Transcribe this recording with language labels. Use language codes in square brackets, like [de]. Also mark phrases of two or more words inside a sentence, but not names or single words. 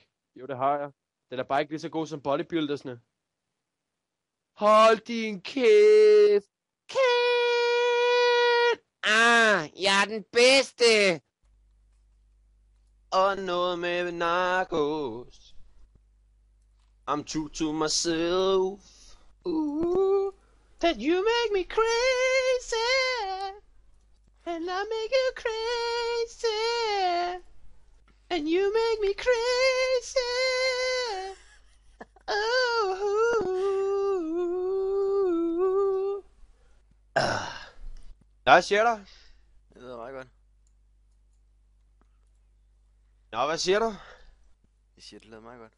[da] Jo, det har jeg. Den er bare ikke lige så god som bodybuildersne. Hold din kæft. Kæft. Jeg er den bedste. Og noget med narkos. [en] I'm true to myself. Ooh, that you make me crazy. And I make you crazy. And you make me crazy. [da] Hvad siger du? Det lyder meget godt. Nå, hvad siger du? Jeg siger, det lyder meget godt.